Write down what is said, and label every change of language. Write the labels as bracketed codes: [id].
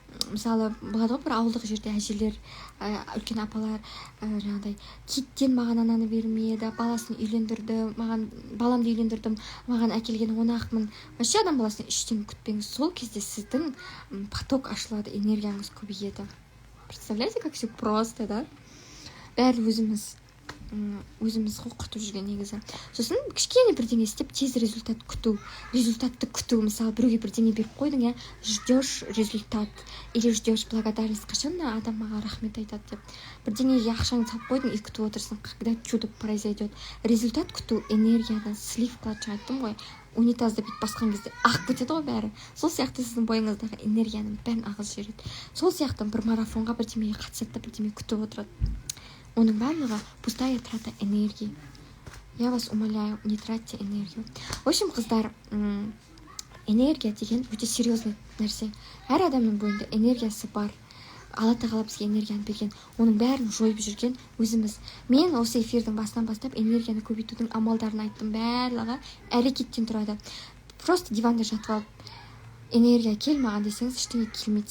[kk] мысалы болады ғой бір ауылдық жерде әжелер, үлкен апалар жаңағыдай киттен маған ананы бермеді, баласын үйлендірді, маған баламды үйлендірдім, маған әкелген 10-ақ мың. Вообще адам баласынан ештеңе күтпеңіз. Сол кезде сіздің поток ашылады, энергияңыз көбейеді. [ru] Представляете, как все просто, да? [kk] Бәрі өзіміз құтып жүрген негізі. Сосын кішкене бірдеңе істеп тез результатты күту. Мысалы біреуге бірдеңе беріп қойдың, [ru] ждешь результат или ждешь благодарность. [kk] Қашан адам маған рахмет айтады деп. Бірдеңеге ақшаңды салып қойдың и күтіп отырсың, [ru] когда чудо произойдет. [kk] Результат күту энергиядан слив қылады. Айттым ғой, унитазды бүйтіп басқан кезде ағып кетеді ғой бәрі. Сол сияқты сіздің бойыңыздағы энергияның бәрін ағызып жібереді. Сол сияқты бір марафонға бірдемеге қатысады да бірдеме күтіп отырады. Оның барлығы [ru] пустая трата энергии. Я вас умоляю, не тратьте энергию. В общем, [kk] қыздар, энергия деген өте серьезный нәрсе. Әр адамның бойында энергиясы бар. Алла тағала бізге энергияны берген, оның бәрін жойып жүрген өзіміз. Мен осы эфирдің басынан бастап энергияны көбейтудің амалдарын айттым. Барлығы әрекеттен тұрады. Просто диванда жатып алып энергия келмаған десеңіз, ештеңе келмейді.